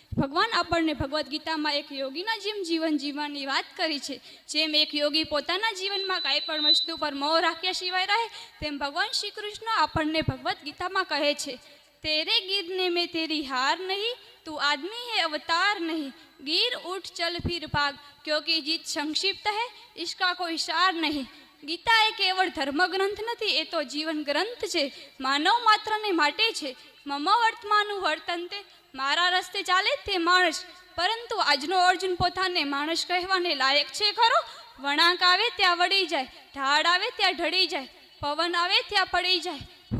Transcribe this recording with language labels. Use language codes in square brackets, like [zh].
[gu] ભગવાન આપણને ભગવદ્ ગીતામાં એક યોગીના જેમ જીવન જીવવાની વાત કરી છે। જેમ એક યોગી પોતાના જીવનમાં કાંઈ પણ વસ્તુ પર મોહ રાખ્યા સિવાય રહે, તેમ ભગવાન શ્રી કૃષ્ણ આપણને ભગવદ્ ગીતામાં કહે છે, [hi] तेरे गिरने में तेरी हार नहीं, तू आदमी है अवतार नहीं। गिर उठ चल फिर भाग, क्योंकि जीत संक्षिप्त है, इसका कोई सार नहीं। [gu] गीता એ કેવળ ધર્મ ગ્રંથ નથી, એ તો જીવન ગ્રંથ છે। માનવ માત્રને માટે છે। મમ વર્તમાનું વર્તન તે, મારા રસ્તે ચાલે તે માણસ। પરંતુ આજનો અર્જુન પોતાને માણસ કહેવાને લાયક છે ખરો? વળાંક આવે ત્યાં વળી જાય, ઢાળ આવે ત્યાં ઢળી જાય, પવન આવે ત્યાં પડી જાય।